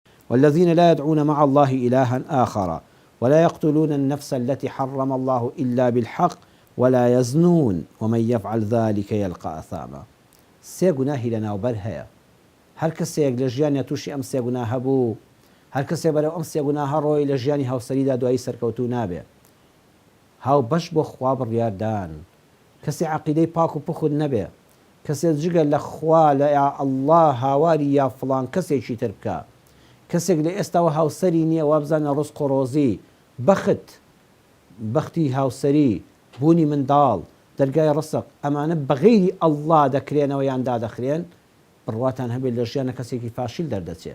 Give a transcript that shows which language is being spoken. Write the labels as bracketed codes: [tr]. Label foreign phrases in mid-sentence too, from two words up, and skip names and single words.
[ar] والذين لا يدعون مع الله إلها آخر ولا يقتلون النفس التي حرم الله إلا بالحق ولا يزنون ومن يفعل ذلك يلقى أثاما. [ckb] سێ گوناهی لەناوبەر هەیە. هەر کەسێک لە ژیانیا تووشی ئەم سێ گوناه هەبوو، هەر کەسێک بەرەو ئەم سێ گوناهە ڕۆی لە ژیانی هاوسەریدا دوایی سەرکەوتوو نابێ. هاو بەش بۆ خوا بڕیاردان، کەسێ عەقیدەی پاک و پوخت نەبێ، کەسێ جگە لە خوا لە یا ئەڵڵا هاواری یا فڵان کەسێکی تر بکە، کەسێک لە ئێستاوە هاوسەری نییە وا بزانە ڕزق و ڕۆزی، بەختی هاوسەری، بوونی منداڵ، دەرگای ڕسق، ئەمانە بەغەیری ئەڵڵا دەکرێنەوە یان دادەخرێن، بڕواتان هەبێت لە ژیانە کەسێکی فاشیل دەردەچێت.